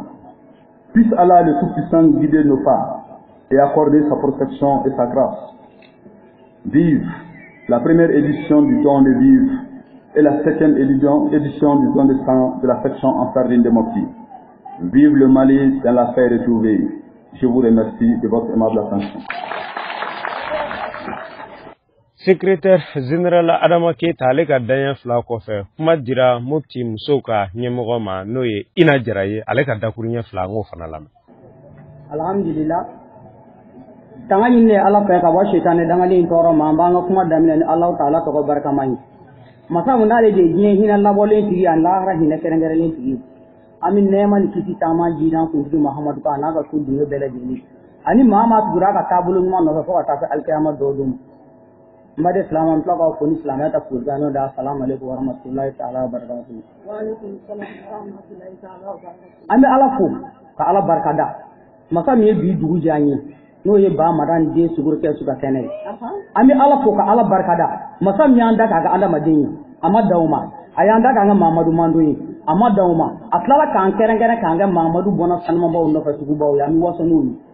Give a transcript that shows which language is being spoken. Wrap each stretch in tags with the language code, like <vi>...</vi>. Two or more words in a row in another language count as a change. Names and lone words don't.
<fr>Puisse Allah le Tout-Puissant guider nos pas et accorder sa protection et sa grâce. Vive la première édition du don de vivre et la 7e édition du don de sang de la section en sardine de Mopti. Vive le Mali dans la paix retrouvée. Je vous remercie de votre aimable attention. Secrétaire général</fr> <bm>Adama Keita ale ka daɲɛ fila kɔfɛ kuma dira Mopti musow ka ɲɛmɔgɔ ma n'o ye Ina Jara ye ale ka dakuruɲɛ fila an k'o fana lamɛn. Alhamdulillah tanga ɲini Ala fɛ ka bɔ sitani dangali tɔɔrɔ ma an b'an ka kuma daminɛ ni Alahu Taala tɔgɔ barikama ye. Masa mun n'ale de ye diɲɛ hinɛ labɔlen tigi ani lahara hinɛ kɛrɛnkɛrɛnlen tigi an bɛ nɛɛma ni kisi taama jiran kuntigi Mahamadu kan n'a ka so dunke bɛɛ lajɛlen ani maa maa tugura ka taabolo ɲuman nɔfɛ fo ka taa se alikiyama dɔw don ma. Mbade Islam an tila k'aw fo ni silamɛya ta folikan da</bm> <ar>السلام عليكم ورحمة الله تعالى وبركاته. وعليكم السلام ورحمة الله تعالى وبركاته.</ar> <bm>An bɛ Ala fo ka Ala barikada masa min ye bi dugu diya an ye n'o ye ba madan den sugurukɛ su ka kɛnɛ ye. An bɛ Ala fo ka Ala barikada masa min y'an da k'a ka adamaden ye a ma dan o ma a y'an da k'an ka Mamadu mando ye a ma dan o ma a tilala k'an kɛrɛnkɛrɛn k'an kɛ Mamadu bɔnna sanumabaw nɔfɛ sugubaw ye an bɛ waso n'o ye.</bm>